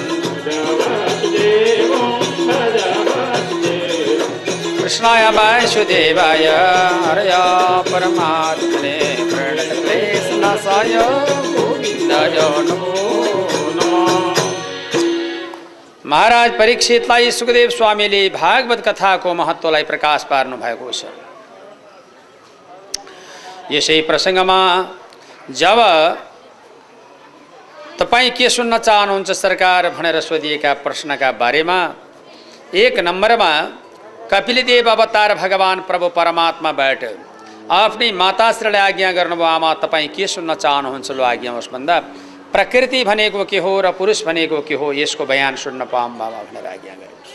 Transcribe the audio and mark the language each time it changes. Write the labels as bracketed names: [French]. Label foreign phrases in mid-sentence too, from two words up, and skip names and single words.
[Sanskrit] कृष्णाय वासुदेवाय हरय परमात्मने प्रणतक्लेशनाशाय गोविन्दाय नमो नमः। [Nepali] महाराज परीक्षितलाई सुखदेव स्वामीले भागवत कथाको महत्त्वलाई प्रकाश पार्नु भएको छ। यसै प्रसङ्गमा जब तपाईँ के सुन्न चाहनुहुन्छ सरकार भनेर सोधिएका प्रश्नका बारेमा 1 नम्बरमा कपिलदेव अवतार भगवान प्रभु परमात्माबाट आफ्नै माताश्रीलाई आज्ञा गर्नुभयो, आमा तपाईँ के सुन्न चाहनुहुन्छ, लो आज्ञा होस् भन्दा प्रकृति भनेको के हो र पुरुष भनेको के हो यसको बयान सुन्न पाऊँ बाबा भनेर आज्ञा गर्नुहोस्।